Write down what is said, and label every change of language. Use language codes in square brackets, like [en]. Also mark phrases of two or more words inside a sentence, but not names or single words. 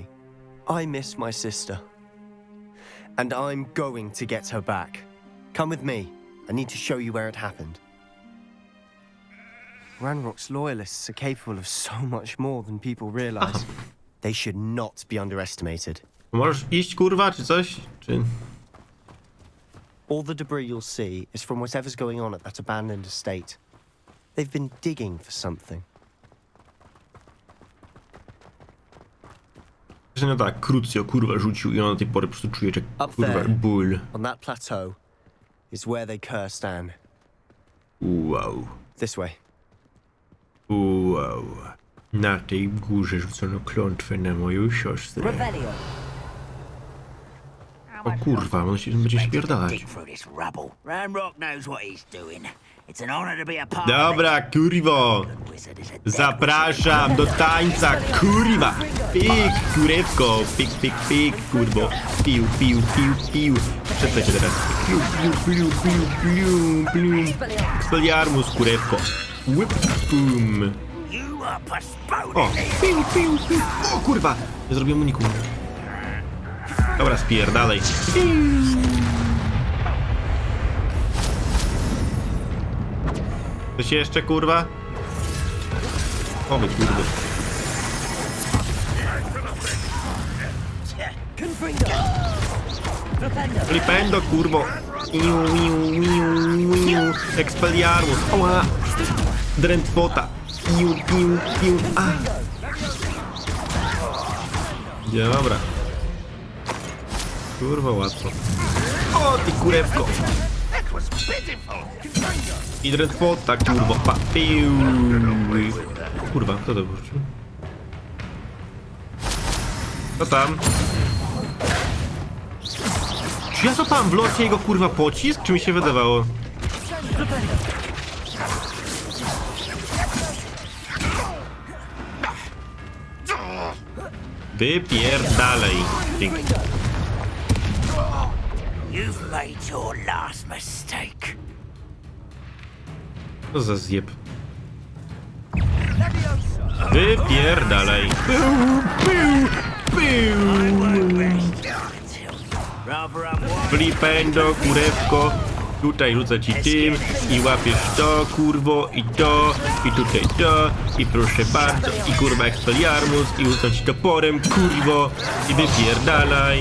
[en] I miss my sister. And I'm going to get her back. Come with me. I need to show you where it happened. Ranrock's loyalists are capable of so much more than people realize. They should not be underestimated. [pl] Możesz iść, kurwa, czy coś? Czy... [en] All the debris you'll see is from whatever's going on at that abandoned estate. They've been digging for something. [pl] No tak, Crucio, kurwa, rzucił i on do tej pory po prostu czuje, że kurwa, ból. [en] On that plateau is where they cursed Anne. Wow. This way. Wow. [pl] Na tej górze rzucono klątwę na moją siostrę. Revelio. O kurwa, on się będzie spierdalać. Dobra, kurwo. Zapraszam do tańca, kurwa. Pik, kurewko. Pik, pik, pik, kurwo. Piu, piu, piu, piu. Przestańcie teraz. Piu, piu, piu, piu, piu, piu. Expelliarmus, kurewko. Whip, boom. O, piu, piu, piu. O kurwa, nie zrobiłem uniku. Dobra, spierdalej. Coś jeszcze, kurwa? O, wy kurde. Flipendo, kurwo. Expelliarmus. Oła. Drętwota. Piu, piu, piu. A. Dobra. Kurwa, łatwo. O, ty kurewko. I drętwota, kurwa. Pa, piu. Kurwa, kto to wrócił? Co tam? Czy ja złapałem w locie jego kurwa pocisk? Czy mi się wydawało? Wypierdalej. Dzięki. [en] You've made your last mistake. [pl] Co za zjeb. Wypierdalej. Flipendo, kurewko. Tutaj rzucę ci tym i łapiesz to, kurwo, i to, i tutaj to, i proszę bardzo, i kurwa Expelliarmus, i rzucę ci toporem, kurwo, i wypierdalaj.